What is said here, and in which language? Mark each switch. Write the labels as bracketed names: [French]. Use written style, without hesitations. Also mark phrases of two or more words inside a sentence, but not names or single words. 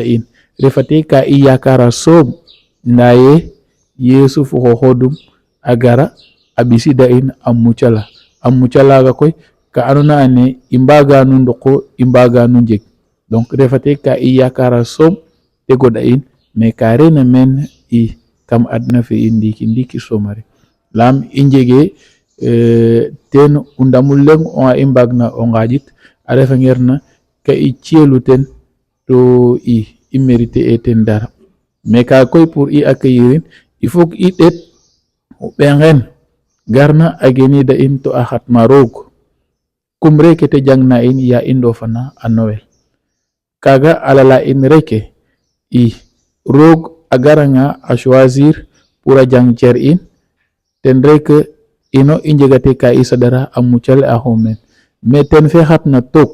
[Serer] in refate ka i yakara soom nda ye Yesu fo xoxodum a gara a ɓisida in a mucalaga koy ka andona ane i mbaganu ndoko i mbaganu njeg donc refate ka i yakara soom te goɗa in mais ka rena men i kam adna fe in ndiki somare lam i njege ten o ndamul leŋ onga i mbagna o ngaƴit a refangerna ka i ci'elu ten to i mériter e ten dara mais kaga koy pour i accueillir in [French] il faut que [Serer] i ɗeet o ɓengen garna a genida in to a xatma roog kumre ke te jangna in ya i ndofana a Noël kaga a lala in reke roog a garanga a choisir pour a jang cer in ten rek ino i njegate ka i saɗara a mucale axo meen mais ten fe xatna took